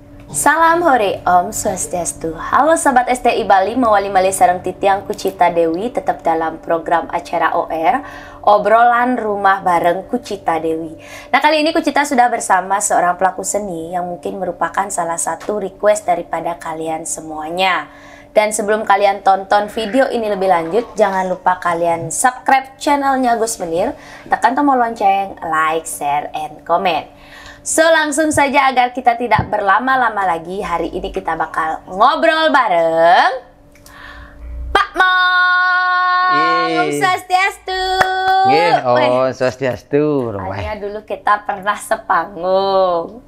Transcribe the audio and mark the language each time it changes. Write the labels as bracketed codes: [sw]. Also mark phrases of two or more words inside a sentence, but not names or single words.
[id] Salam hore, Om Swastiastu. Halo Sobat STI Bali, [ban] mawali mali sareng titiang [id] Kucita Dewi tetap dalam program acara OR, obrolan rumah bareng Kucita Dewi. Nah, kali ini Kucita sudah bersama seorang pelaku seni yang mungkin merupakan salah satu request daripada kalian semuanya. Dan sebelum kalian tonton video ini lebih lanjut, jangan lupa kalian subscribe channelnya Gus Menir, tekan tombol lonceng, [en] like, share, and comment. [id] So, langsung saja agar kita tidak berlama-lama lagi, hari ini kita bakal ngobrol bareng Pak Mong. Om Swastiastu. Om Swastiastu. Hanya dulu kita pernah sepanggung.